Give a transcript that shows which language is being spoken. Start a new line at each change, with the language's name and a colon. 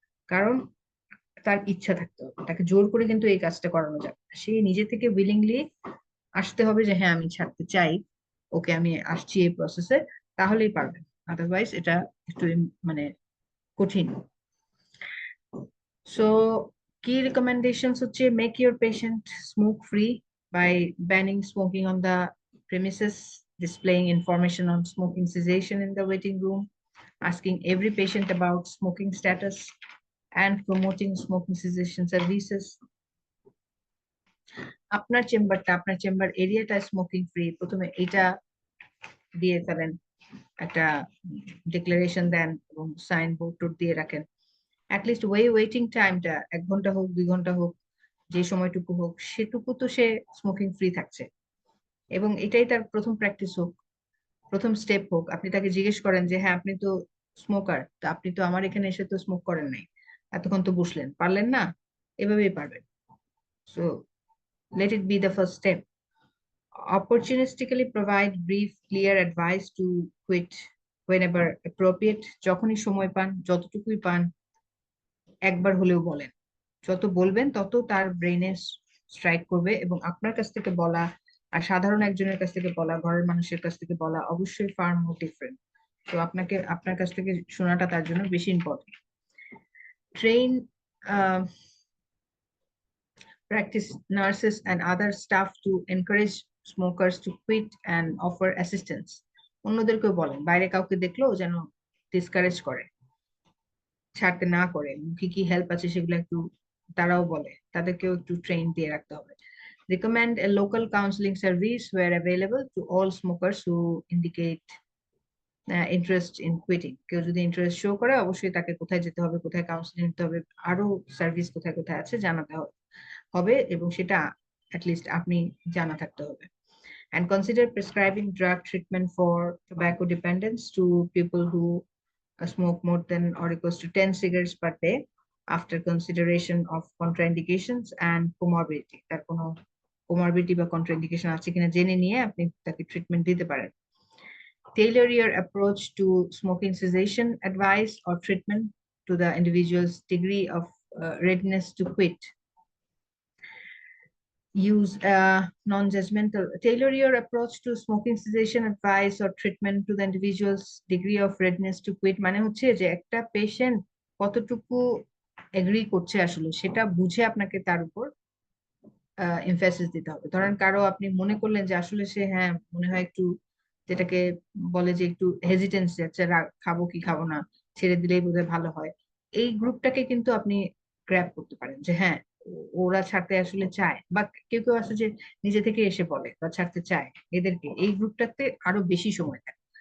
Bangla: কারণ তার ইচ্ছা থাকতে হবে, তাকে জোর করে কিন্তু এই কাজটা করানো যাবে না। সে নিজে থেকে উইলিংলি আসতে হবে যে হ্যাঁ আমি ছাড়তে চাই, ওকে আমি আসছি এই প্রসেসে, তাহলেই পারবেন, আদারওয়াইজ এটা একটু মানে কঠিন।
English: so
Bangla: কি
English: recommendations
Bangla: হচ্ছে,
English: Make your patient smoke free by banning smoking on the premises, displaying information on smoking cessation in the waiting room, asking every patient about smoking status, and promoting smoking cessation services.
Bangla: আপনার chamber এরিয়াটা smoking free, প্রথমে এটা দিয়ে ফেলেন, একটা declaration দেন এবং sign board টোর্ড দিয়ে রাখেন। অ্যাটলিস্ট ওয়েটিং টাইমটা 1 ঘন্টা হোক 2 ঘন্টা হোক, যে সময়টুকু হোক সেটুকু তো সে স্মোকিং ফ্রি থাকছে, এবং এটাই তার প্রথম প্র্যাকটিস হোক, প্রথম স্টেপ হোক। আপনি তাকে জিজ্ঞেস করেন যে হ্যাঁ আপনি তো স্মোকার, তো আপনি তো আমার এখানে এসে তো স্মোক করেন নাই, এতক্ষণ তো বসলেন, পারলেন না? এভাবেই পারবেন।
English: So let it be the first step. Opportunistically provide brief, clear advice to quit whenever appropriate.
Bangla: যখনই সময় পান, যতটুকুই পান, একবার হলেও বলেন। যত বলবেন তত তার ব্রেনে স্ট্রাইক করবে, এবং আপনার কাছ থেকে বলা আর সাধারণ একজনের কাছ থেকে বলা, ঘরের মানুষের কাছ থেকে বলা অবশ্যই
English: Far more different.
Bangla: তো আপনার কাছ থেকে শোনাটা তার জন্য বেশি important.
English: Train practice nurses and other staff to encourage smokers to quit and offer assistance.
Bangla: অন্যদেরকেও বলেন, বাইরে কাউকে দেখলেও যেন ডিসকারেজ করে, ছাড়তে না করে, কি কি হেল্প আছে সেগুলো একটু তারাও বলে, তাদেরকেও একটু ট্রেন দিয়ে রাখতে হবে।
English: Recommend a local counseling service where available to all smokers who indicate interest in quitting.
Bangla: কেউ যদি ইন্টারেস্ট শো করে অবশ্যই তাকে কোথায় যেতে হবে, কোথায় কাউন্সিলিং নিতে হবে, আরো সার্ভিস কোথায় কোথায় আছে জানাতে হবে, এবং সেটা অ্যাটলিস্ট আপনি জানা থাকতে হবে।
English: And consider prescribing drug treatment for tobacco dependence to people who smoke more than or equals to 10 cigarettes per day after consideration of contraindications and comorbidity.
Bangla: তার কোনো comorbidity বা contraindication আছে কিনা জেনে নিয়ে আপনি তাকে ট্রিটমেন্ট দিতে পারেন।
English: Tailor your approach to smoking cessation advice or treatment to the individual's degree of readiness to quit. Use non-judgmental. Tailor your approach to smoking cessation advice or treatment to the individual's degree of readiness to quit.
Bangla: মানে হচ্ছে যে একটা patient কতটুকু agri করছে আসলে সেটা বুঝে আপনাকে তার উপর এমফাসিস দিতে হবে। ধরেন কারো আপনি মনে করলেন যে আসলে সে হ্যাঁ মনে হয় একটু, যেটাকে বলে যে একটু হেজিটেন্সি আছে, খাবো কি খাবো না, ছেড়ে দিলেই বোধহয় ভালো হয়, এই গ্রুপটাকে কিন্তু আপনি গ্র্যাব করতে পারেন যে হ্যাঁ ওরা ছাড়তে আসলে চায়, বা কেউ কেউ আছে যে নিজে থেকে এসে বলে বা ছাড়তে চায়, এদেরকে এই গ্রুপটাতে আরো বেশি সময় দেয়।